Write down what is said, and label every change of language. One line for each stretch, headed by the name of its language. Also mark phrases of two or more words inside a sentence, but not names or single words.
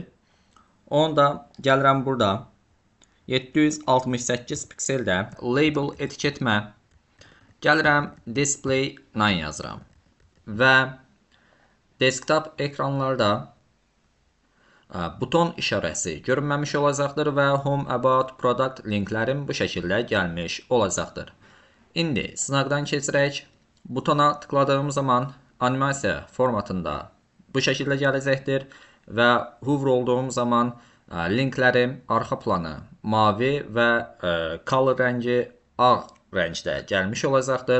Azerbaijani: Onu da gəlirəm burada 768 pikseldə label etiketmə gəlirəm
English: display none
Azerbaijani: yazıram və desktop ekranlarda buton işarəsi görünməmiş olacaqdır və
English: home about product
Azerbaijani: linklərim bu şəkildə gəlmiş olacaqdır. İndi sınaqdan keçirək. Butona tıkladığım zaman animasiya formatında bu şəkildə gələcəkdir və hover olduğum zaman linklərim arxa planı mavi və color rəngi ağ rəngdə gəlmiş olacaqdır.